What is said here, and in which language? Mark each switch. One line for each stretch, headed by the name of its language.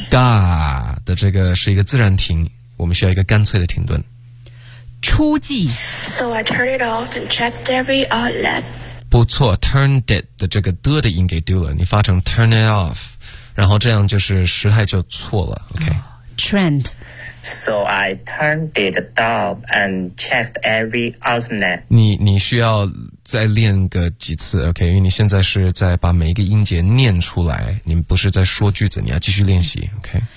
Chinese: God 的这个是一个自然停，我们需要一个干脆的停顿。初季。
English: So I turned it off and checked every outlet.
Chinese: 不错 ，turned it 的这个的音给丢了，你发成 turn it off。然后这样就是时态就错了 ，OK。 Trend.
English: So I turned it off and checked every outlet.
Chinese: 你需要再练个几次 ，OK？ 因为你现在是在把每一个音节念出来，你不是在说句子，你要继续练习 ，OK？